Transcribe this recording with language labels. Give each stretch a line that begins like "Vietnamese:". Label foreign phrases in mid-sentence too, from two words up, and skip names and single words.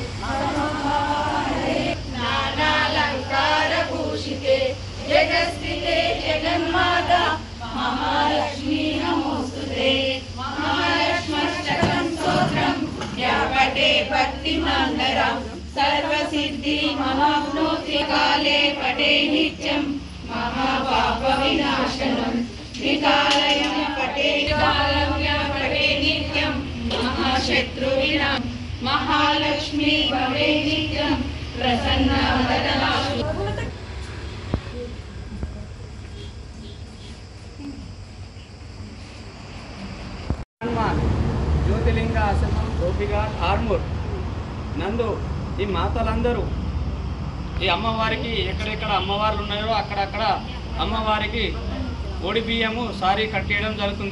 Sanskrit: नानालङ्कारभूषिते जगस्थिते जगन्माता महालक्ष्मी नमोस्तुते महालक्ष्म्यष्टकं स्तोत्रं व्यापटे भक्तिमन्दिरं सर्वसिद्धि महाप्नोति काले पटे नित्यं महापापविनाशनं विकालयं पटे नित्यं महाशत्रुविना महालक्ष्मी भवे नित्यं प्रसन्नवदना
Telugu: జ్యోతిలింగ ఆశ్రమం దోబిఘాట్ ఆర్మూర్ నందు ఈ మాతలందరూ ఈ అమ్మవారికి ఎక్కడెక్కడ అమ్మవార్లు ఉన్నాయో అక్కడక్కడ అమ్మవారికి ఒడి బియ్యము సారీ కట్టేయడం జరుగుతుంది.